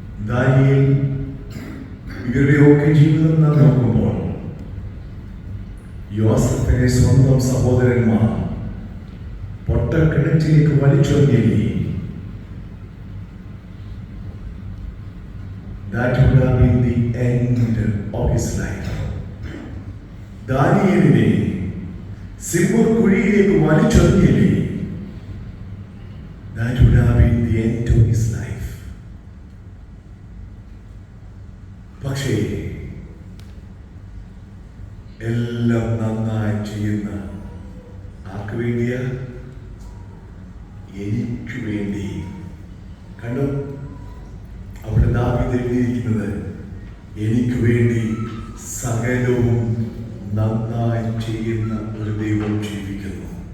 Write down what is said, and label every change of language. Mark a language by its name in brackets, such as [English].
[Malayalam] Daniel ഇവരുടെയൊക്കെ ജീവിതം നാം നോക്കുമ്പോൾ യോസേഫിനെ സ്വന്തം സഹോദരന്മാർ പൊട്ടക്കിണറ്റിലേക്ക് വലിച്ചെറിഞ്ഞില്ലേ? [English] That would have been the end of his life. [Malayalam] ദാനിയേലിനെ സിംഹക്കുഴിയിലേക്ക് വലിച്ചെറിഞ്ഞില്ലേ? [English] That would have been the end of his life. [Malayalam] പക്ഷേ എല്ലാം നന്നായി ചെയ്യുന്ന ആർക്ക് വേണ്ടിയാ? എനിക്ക് വേണ്ടി. കണ്ടോ, അവിടെ ദാവീദ് എഴുതിയിരിക്കുന്നത്, എനിക്ക് വേണ്ടി സകലവും നന്നായി ചെയ്യുന്ന ഒരു ദൈവം ജീവിക്കുന്നു.